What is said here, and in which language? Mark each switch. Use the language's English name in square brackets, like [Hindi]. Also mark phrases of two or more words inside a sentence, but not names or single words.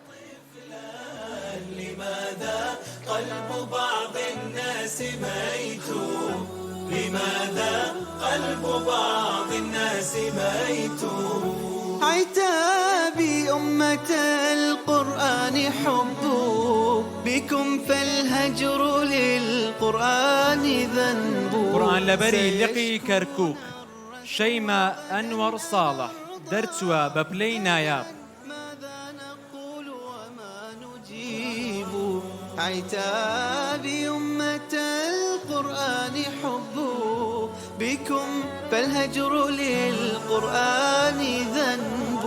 [Arabic] عتابي أمة القرآن حب بكم فالهجر للقرآن ذنب. [Central Kurdish] قورآن لەبەری لقی کەرکووک شەیما ئەنوەر ساڵح دەرچووە بە پلەی نایاب. [Arabic] عتابي أمة القرآن حب بكم فالهجر للقرآن ذنب.